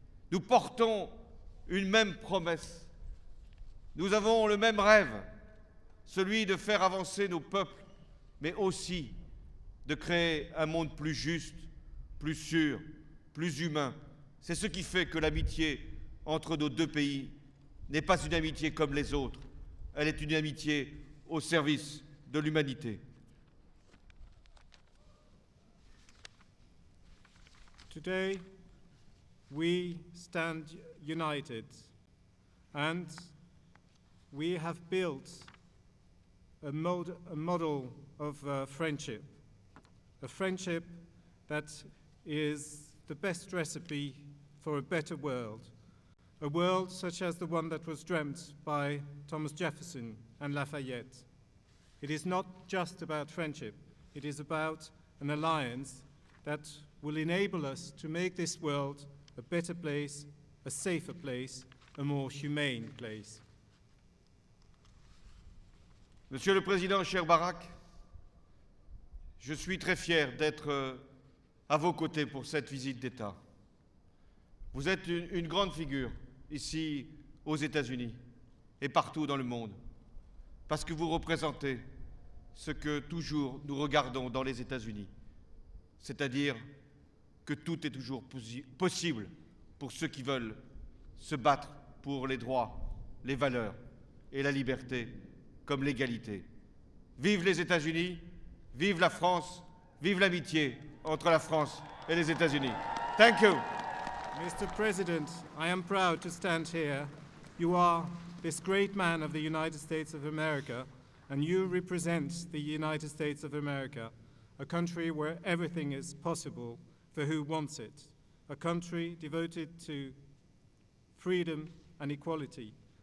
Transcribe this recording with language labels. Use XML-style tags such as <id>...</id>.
<fr>Nous portons une même promesse. Nous avons le même rêve, celui de faire avancer nos peuples, mais aussi de créer un monde plus juste, plus sûr, plus humain. C'est ce qui fait que l'amitié entre nos deux pays n'est pas une amitié comme les autres. Elle est une amitié au service de l'humanité.</fr> <en>Today, we stand united, and we have built a model of friendship, a friendship that is the best recipe for a better world, a world such as the one that was dreamt by Thomas Jefferson and Lafayette. It is not just about friendship, it is about an alliance that will enable us to make this world a better place, a safer place, a more humane place.</en> <fr>Monsieur le Président, cher Barak, je suis très fier d'être à vos côtés pour cette visite d'État. Vous êtes une grande figure ici aux États-Unis. et partout dans le monde, parce que vous représentez ce que toujours nous regardons dans les États-Unis, c'est-à-dire que tout est toujours possible pour ceux qui veulent se battre pour les droits, les valeurs et la liberté comme l'égalité. Vive les États-Unis, vive la France, vive l'amitié entre la France et les États-Unis.</fr> <en>Thank you. Mr. President, I am proud to stand here. You are this great man of the United States of America, and you represent the United States of America, a country where everything is possible for who wants it, a country devoted to freedom and equality.</en>